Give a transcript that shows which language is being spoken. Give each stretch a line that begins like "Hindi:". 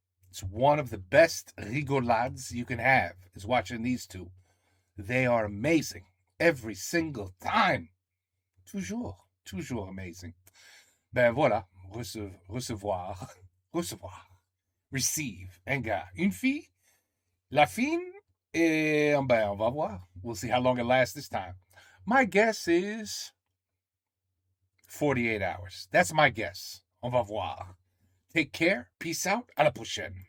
English: It's one of the best rigolades you can have is watching these two. They are amazing every single time.
French: Toujours amazing. Ben voilà, recevoir, receive, un gars, une fille, la fille, et ben on va voir.
English: We'll see how long it lasts this time. My guess is 48 hours. That's my guess.
French: On va voir.
English: Take care. Peace out.
French: À la prochaine.